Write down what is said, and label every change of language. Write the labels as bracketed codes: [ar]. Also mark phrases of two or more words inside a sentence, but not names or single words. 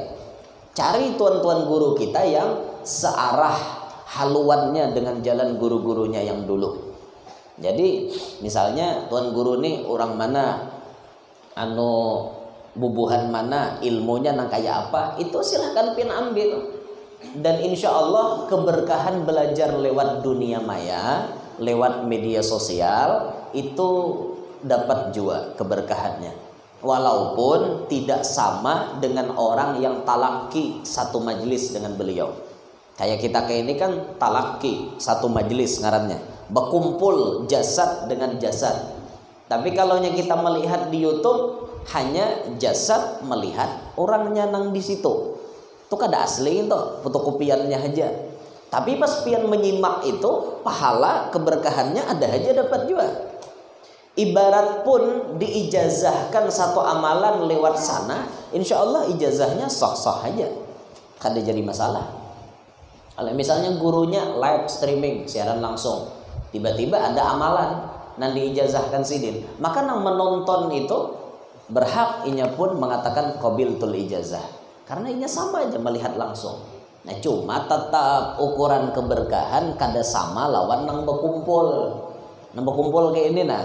[id] Cari tuan-tuan guru kita yang searah haluannya dengan jalan guru-gurunya yang dulu. [bjn] Jadi misalnya tuan guru nih orang mana, bubuhan mana, ilmunya nang kayak apa, itu silahkan pian ambil. [id] Dan [ar] insya Allah [id] keberkahan belajar lewat dunia maya, lewat media sosial itu dapat juga keberkahannya, walaupun tidak sama dengan orang yang talaki satu majelis dengan beliau. [bjn] Kayak kita kayak ini kan talaki satu majelis ngarannya, berkumpul jasad dengan jasad. Tapi kalau kita melihat di YouTube hanya jasad melihat orangnya nang di situ, itu kada asli itu fotokopiannya aja. Tapi pas pian menyimak itu pahala keberkahannya ada aja dapat juga. Ibarat pun diijazahkan satu amalan lewat sana, [ar] insya Allah [bjn] ijazahnya sah-sah aja, kada jadi masalah. Kalau misalnya gurunya [en] live streaming [bjn] siaran langsung, tiba-tiba ada amalan nan diijazahkan sidin, maka nang menonton itu berhak inya pun mengatakan [ar] qabiltul ijazah, [bjn] karena inya sama aja melihat langsung. Nah cuma tetap ukuran keberkahan kada sama lawan nang berkumpul kayak ini nah.